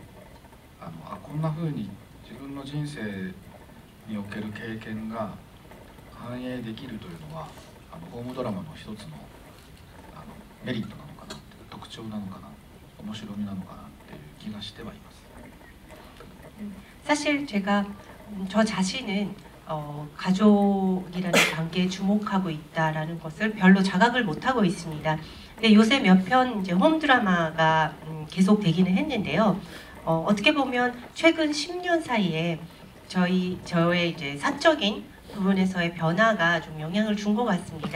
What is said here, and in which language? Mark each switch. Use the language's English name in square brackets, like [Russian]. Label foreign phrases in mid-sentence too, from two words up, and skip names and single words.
[Japanese] こんな風に自分の人生における経験が反映できるというのはホームドラマの一つのメリットなのかなっていう、特徴なのかな、面白みなのかなっていう気がしてはいます。 [Korean] 사실 제가 저 자신은 가족이라는 관계에 주목하고 있다라는 것을 별로 자각을 못하고 있습니다. 근데 요새 몇 편 이제 홈 드라마가 계속 되기는 했는데요. 어떻게 보면 최근 10년 사이에 저의 이제 사적인 부분에서의 변화가 좀 영향을 준 것 같습니다.